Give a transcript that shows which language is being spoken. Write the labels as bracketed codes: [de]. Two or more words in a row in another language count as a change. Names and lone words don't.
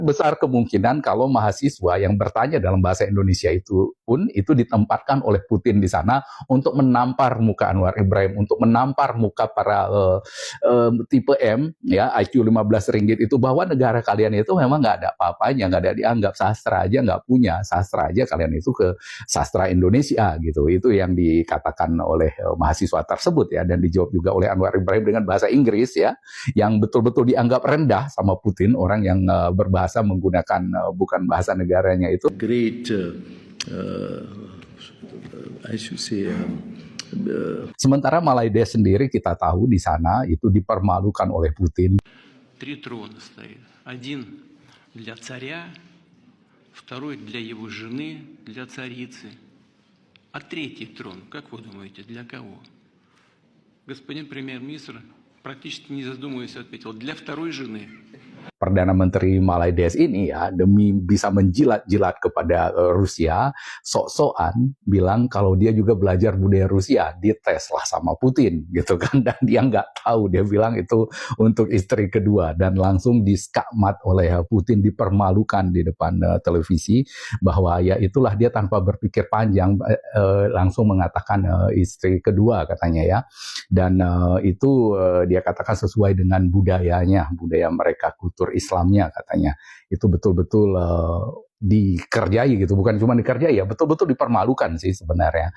[id] Besar kemungkinan kalau mahasiswa yang bertanya dalam bahasa Indonesia itu pun itu ditempatkan oleh Putin di sana untuk menampar muka Anwar Ibrahim, untuk menampar muka para tipe M, ya IQ 15 ringgit itu, bahwa negara kalian itu memang nggak ada apa-apanya, nggak ada dianggap, sastra aja nggak punya, sastra aja kalian itu ke sastra Indonesia gitu. Itu yang dikatakan oleh mahasiswa tersebut ya, dan dijawab juga oleh Anwar Ibrahim dengan bahasa Inggris ya, yang betul-betul dianggap rendah sama Putin, orang yang berbahasa menggunakan bukan bahasa negaranya itu. [en] Great, I should say, [id] Sementara Malaidesh sendiri kita tahu di sana itu dipermalukan oleh Putin. [ru] 3 трона стоит. Один для царя, второй для его жены, для царицы. А третий трон, как вы думаете, для кого? Господин премьер-министр практически не задумываясь ответил: для второй жены. [id] Perdana Menteri Malaidesh ini ya, demi bisa menjilat-jilat kepada Rusia, sok-sokan bilang kalau dia juga belajar budaya Rusia, dites lah sama Putin gitu kan, dan dia nggak tahu, dia bilang itu untuk istri kedua, dan langsung diskakmat oleh Putin, dipermalukan di depan televisi, bahwa ya itulah dia tanpa berpikir panjang langsung mengatakan istri kedua katanya ya, dan itu dia katakan sesuai dengan budayanya, budaya mereka, kultur Islamnya katanya, itu betul-betul dikerjai gitu, bukan cuma dikerjai ya, betul-betul dipermalukan sih sebenarnya.